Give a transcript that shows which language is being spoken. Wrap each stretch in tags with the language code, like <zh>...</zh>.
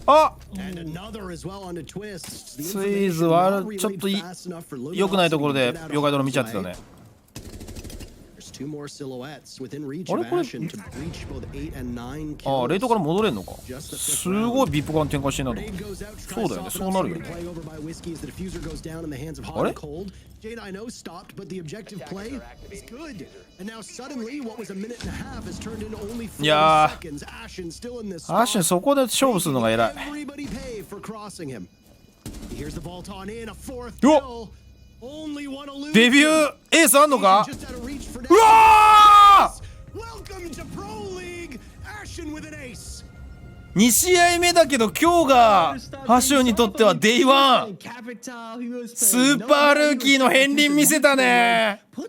<ja>あスイーズはちょっと良くないところで妖怪泥見ちゃってたね。あれこれレイトから戻れんのか。すごいビップ感展開してんなと。そうだよねそうなるよね。あれ</ja> <en>J9 stopped, but the objective play is good. And now suddenly, what was a minute and a half has turned into only 4 seconds. Ashn still in this.</en> <ja>アシンそこで勝負するのが偉い。</ja> <en>Everybody pay for crossing him. Here's the vault on in, a fourth kill. Only one elusion.</en> <ja>デビューエースあんのか。うわー</ja> <en>Welcome to Pro League. Ashn with an ace.</en> <ja>2試合目だけど今日がハシュンにとってはデイワン。スーパールーキーの片鱗見せたね。</ja>